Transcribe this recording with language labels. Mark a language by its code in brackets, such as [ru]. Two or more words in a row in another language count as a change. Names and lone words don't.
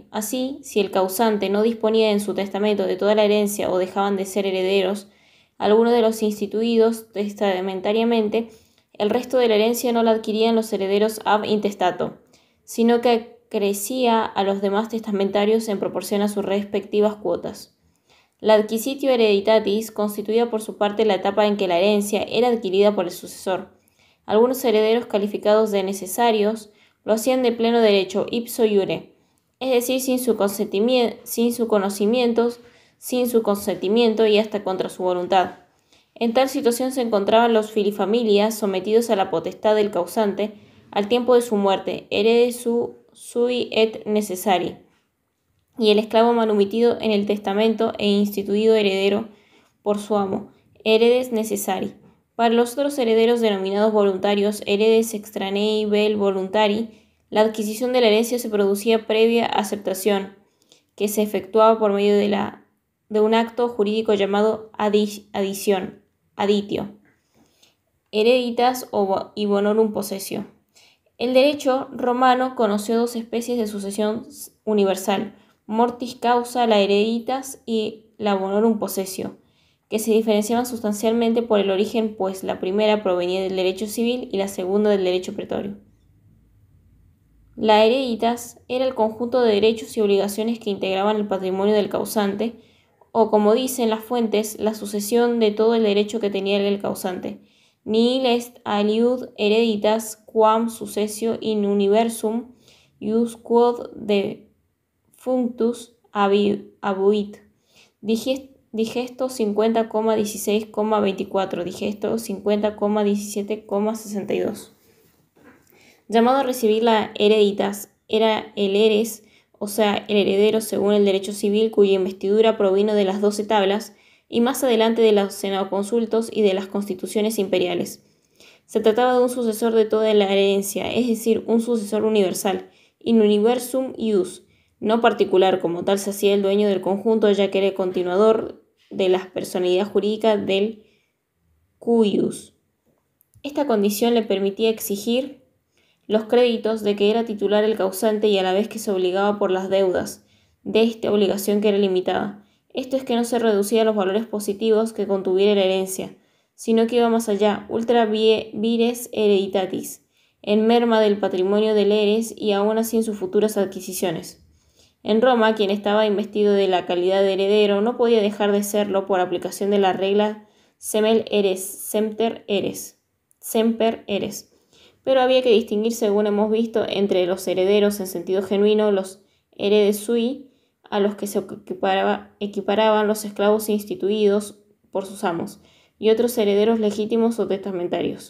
[es] Así, si el causante no disponía en su testamento de toda la herencia o dejaban de ser herederos algunos de los instituidos testamentariamente, el resto de la herencia no la adquirían los herederos [la] ab intestato, [es] sino que crecía a los demás testamentarios en proporción a sus respectivas cuotas. La [la] adquisitio hereditatis [es] constituía por su parte la etapa en que la herencia era adquirida por el sucesor. Algunos herederos calificados de necesarios lo hacían de pleno derecho, [la] ipso iure, [es] es decir, sin su consentimiento y hasta contra su voluntad. En tal situación se encontraban los filifamilias sometidos a la potestad del causante al tiempo de su muerte, [la] herede sui et necessari, [es] y el esclavo manumitido en el testamento e instituido heredero por su amo, [la] heredes necessari. [es] Para los otros herederos denominados voluntarios, [la] heredes extranei vel voluntari, [es] la adquisición de la herencia se producía previa aceptación, que se efectuaba por medio de un acto jurídico llamado [la] aditio, hereditas [es] y [la] bonorum possessio. [es] El derecho romano conoció dos especies de sucesión universal, [la] mortis causa, [es] la hereditas, y la [la] bonorum possessio, [es] que se diferenciaban sustancialmente por el origen, pues la primera provenía del derecho civil y la segunda del derecho pretorio. La hereditas era el conjunto de derechos y obligaciones que integraban el patrimonio del causante, o como dicen las fuentes, la sucesión de todo el derecho que tenía el causante. [la] Nihil est aliud hereditas quam successio in universum ius quod defunctus abuit. [es] Digesto 50,16,24, digesto 50,17,62. Llamado a recibir la hereditas, era el heres, o sea, el heredero según el derecho civil, cuya investidura provino de las 12 tablas y más adelante de los senadoconsultos y de las constituciones imperiales. Se trataba de un sucesor de toda la herencia, es decir, un sucesor universal, [la] in universum ius, [es] no particular, como tal se hacía el dueño del conjunto, ya que era el continuador de la personalidad jurídica del cuius. Esta condición le permitía exigir los créditos de que era titular el causante y a la vez que se obligaba por las deudas de esta obligación que era limitada. Esto es que no se reducía a los valores positivos que contuviera la herencia, sino que iba más allá, [la] ultra vires hereditatis, [es] en merma del patrimonio del heres y aún así en sus futuras adquisiciones. En Roma, quien estaba investido de la calidad de heredero no podía dejar de serlo por aplicación de la regla [la] semel eres, semper eres, [es] pero había que distinguir, según hemos visto, entre los herederos en sentido genuino, los [la] heredes sui, [es] a los que se equiparaban los esclavos instituidos por sus amos, y otros herederos legítimos o testamentarios.